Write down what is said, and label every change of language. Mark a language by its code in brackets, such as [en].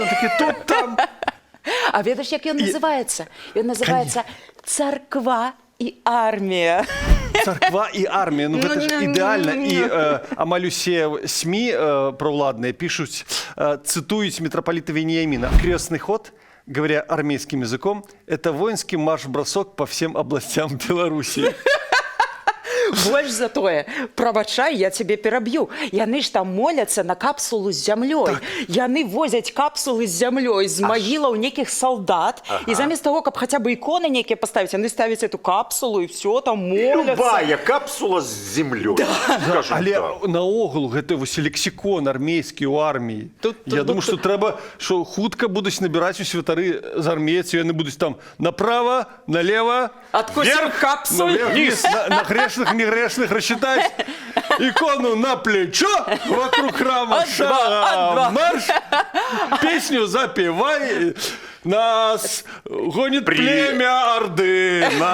[be] Ён такі тут, там. А ведаеш, як ён называецца? Ён называецца «Царква і армія». Царква і армія, ну гэта ж ідэальна. І амаль усе СМІ праўладныя пішуць, цытуюць мітрапаліта Веніяміна. [ru] Крестный ход, говоря армейским языком, это воинский марш-бросок по всем областям Беларуси. [be] Больш за тое, прабачай, я цябе пераб'ю. Яны ж там моляцца на капсулу з зямлёй. Яны возяць капсулы з зямлёй з магілаў нейкіх салдат. І замест таго, каб хаця бы іконы нейкія паставіць, яны ставяць эту капсулу і все там моляцца. Любая капсула з землёй. Але наогул гэта вось лексікон армейскі ў арміі. Я думаю, што трэба, што хутка будуць набіраць у святары з армейцаў, яны будуць там направо, налево, [ru] Откусим капсуль. вниз, на грешных, негрешных рассчитать, икону на плечо, вокруг храма шагом марш, песню запевай, нас гонит племя Орды.